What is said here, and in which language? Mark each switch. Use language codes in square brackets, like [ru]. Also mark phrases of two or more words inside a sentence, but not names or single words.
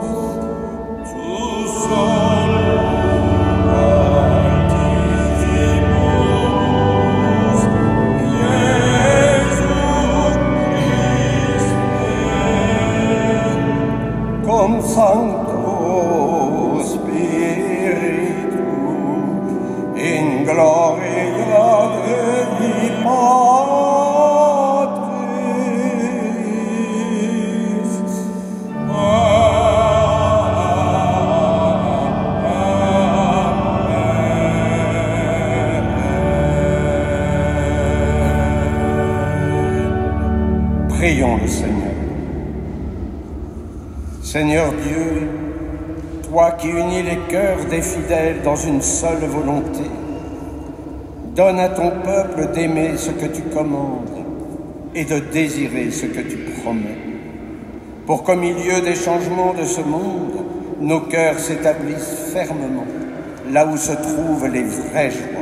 [la] tu solus Altissimus, Iesu Christe, cum Sancto Spiritu, in gloria Dei Patris. [fr] Prions le Seigneur. Seigneur Dieu, toi qui unis les cœurs des fidèles dans une seule volonté, donne à ton peuple d'aimer ce que tu commandes et de désirer ce que tu promets, pour qu'au milieu des changements de ce monde, nos cœurs s'établissent fermement là où se trouvent les vraies joies.